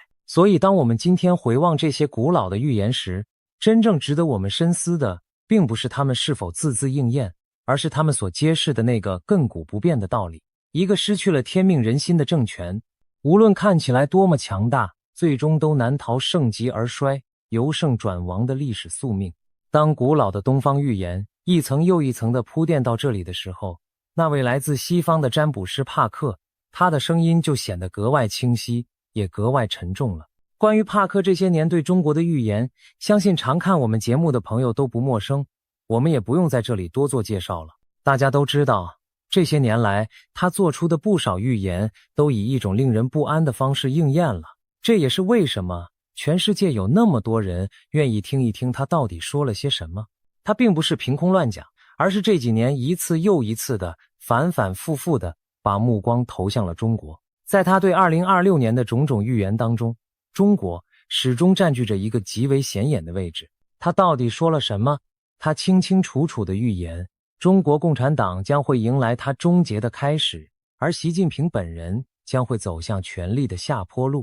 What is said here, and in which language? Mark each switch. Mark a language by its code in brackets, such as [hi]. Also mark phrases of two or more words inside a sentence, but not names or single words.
[zh] 所以當我們今天回望這些古老的預言時，真正值得我們深思的，並不是他們是否字字應驗，而是他們所揭示的那個亘古不變的道理。一個失去了天命人心的政權，無論看起來多麼強大，最終都難逃盛極而衰，由盛轉亡的歷史宿命。當古老的東方預言一層又一層地鋪墊到這裡的時候，那位來自西方的占卜師帕克，他的聲音就顯得格外清晰，也格外沉重了。關於帕克這些年對中國的預言，相信常看我們節目的朋友都不陌生，我們也不用在這裡多做介紹了。大家都知道，這些年來他做出的不少預言都以一種令人不安的方式應驗了。這也是為什麼全世界有那麼多人願意聽一聽他到底說了些什麼。他並不是憑空亂講，而是這幾年一次又一次的反反复复的把目光投向了中國。在他對2026年的種種預言當中，中國始終佔據着一個極為顯眼的位置。他到底說了什麼？他清清楚楚的預言，中國共產黨將會迎來它終結的開始，而習近平本人將會走向權力的下坡路。